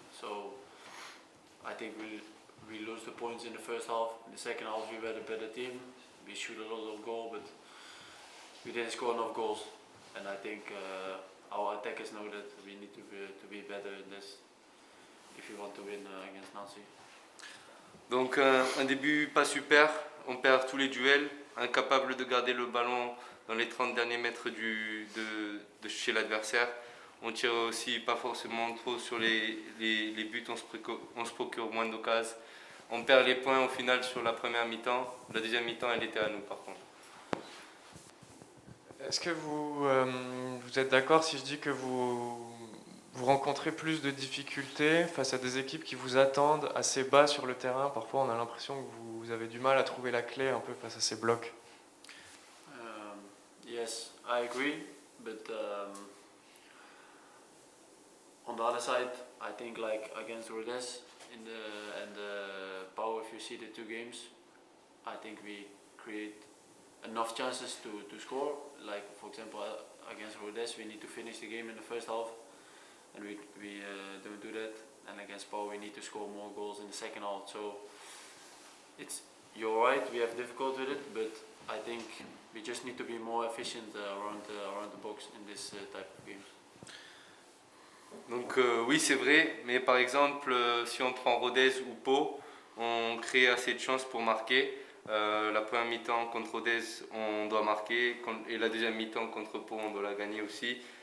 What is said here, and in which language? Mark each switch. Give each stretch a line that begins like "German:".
English: So I think we lose the points in the first half. In the second half we were the better team. We shoot a lot of goals, but we didn't score enough goals. And I think our attackers know that we need to be better in this if we want to win against Nancy.
French: Donc un début pas super, on perd tous les duels, incapable de garder le ballon dans les 30 derniers mètres de chez l'adversaire. On tire aussi pas forcément trop sur les buts, on se procure moins d'occasions. On perd les points au final sur la première mi-temps. La deuxième mi-temps, elle était à nous par contre. Est-ce que vous êtes d'accord si je dis que vous rencontrez plus de difficultés face à des équipes qui vous attendent assez bas sur le terrain? Parfois on a l'impression que vous avez du mal à trouver la clé un peu face à ces blocs.
English: Yes, I agree, but on the other side, I think like against Rodez and Pau, if you see the two games, I think we create enough chances to score. Like for example, against Rodez, we need to finish the game in the first half, and we don't do that. And against Pau, we need to score more goals in the second half. So you're right, we have difficulty with it, but I think we just need to be more efficient around the box in this type of games.
French: Donc oui, c'est vrai, mais par exemple, si on prend Rodez ou Pau, on crée assez de chances pour marquer. La première mi-temps contre Rodez, on doit marquer, et la deuxième mi-temps contre Pau, on doit la gagner aussi.